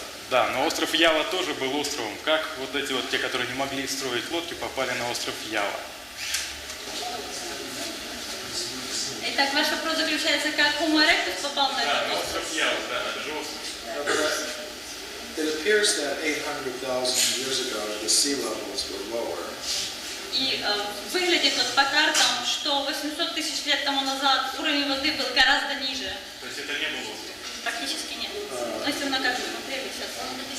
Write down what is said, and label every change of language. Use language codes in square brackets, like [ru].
[ru] Да, но остров Ява тоже был островом. Как вот эти вот, те, которые не могли строить лодки, попали на остров Ява? Итак, ваш вопрос заключается, как Homo erectus попал на этот остров? Остров Ява, да, это же остров. [en] It appears that 800,000 years ago the sea levels were lower. [ru] И выглядит вот по картам, что 800 тысяч лет тому назад уровень воды был гораздо ниже. То есть это не был остров? Практически нет. Но если вы на карту смотрели, сейчас он